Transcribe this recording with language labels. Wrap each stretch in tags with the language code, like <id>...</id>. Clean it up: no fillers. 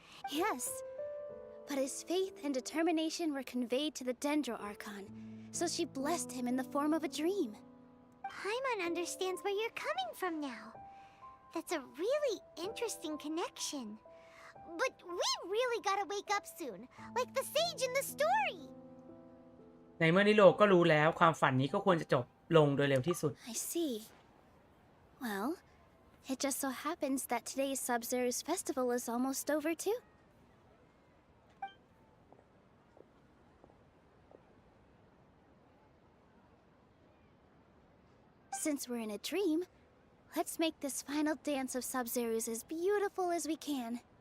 <en>Yes, but his faith and determination were conveyed to the Dendro Archon, so she blessed him in the form of a dream. Paimon understands where you're coming from now. That's a really interesting connection. But we really gotta wake up soon, like the sage in the story.</en> <th>ในเมื่อนิโลก็รู้แล้วความฝันนี้ก็ควรจะจบลงโดยเร็วที่สุด</th> <en>I see. Well, it just so happens that today's Sub-Zerus festival is almost over too. Since we're in a dream, let's make this final dance of Sub-Zerus as beautiful as we can.</en>